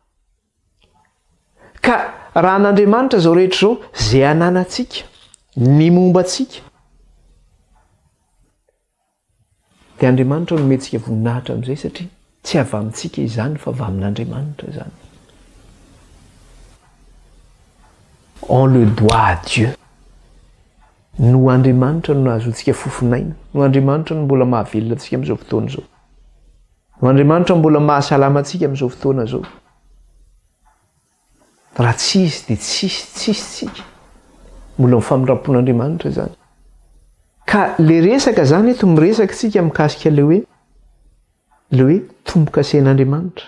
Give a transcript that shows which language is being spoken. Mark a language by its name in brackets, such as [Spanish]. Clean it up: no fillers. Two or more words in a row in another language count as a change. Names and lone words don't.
[Malagasy] Ka raha an'Andriamanitra zao rehetra izao zay ananantsika, ny momba antsika, dia Andriamanitra no mentsika voninahitra amin'izay satria tsy avy amintsika izany fa avy amin'Andriamanitra izany. [French] On le doit à Dieu. [Malagasy] No Andriamanitra no nahazoantsika fofinaina, no Andriamanitra no mbola mahavelona antsika amin'izao fotoana izao. No Andriamanitra mbola mahasalama antsika amin'izao fotoana izao. Raha tsy izy dia tsisy tsika. Mbola mifamindrampon'Andriamanitra izany. Ka le resaka zany eto miresaka tsika mikasika le hoe tombo-kasen'Andriamanitra.